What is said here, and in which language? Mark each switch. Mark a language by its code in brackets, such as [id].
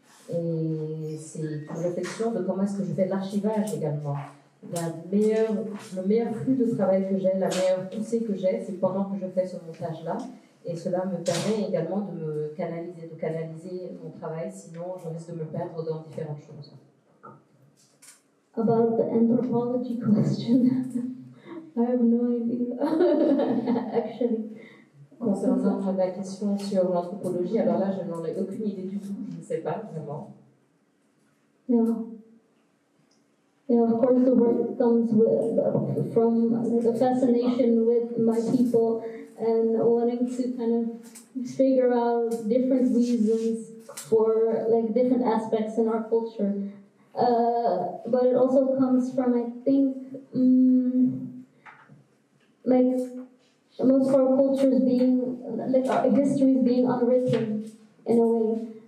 [fr] Et c'est une réflexion de comment est-ce que je fais de l'archivage également. Le meilleur flux de travail que j'ai, la meilleure poussée que j'ai, c'est pendant que je fais ce montage-là. Et cela me permet également de canaliser mon travail, sinon je risque de me perdre dans différentes choses. [en] About the anthropology question, I have no idea, actually. [fr] Concernant la question sur l'anthropologie, alors là, je n'en ai aucune idée du tout, je ne sais pas vraiment. [en] Yeah, of course the work comes from the fascination with my people and wanting to kind of figure out different reasons for like different aspects in our culture. But it also comes from, I think, like most of our cultures being, like our histories being unwritten in a way.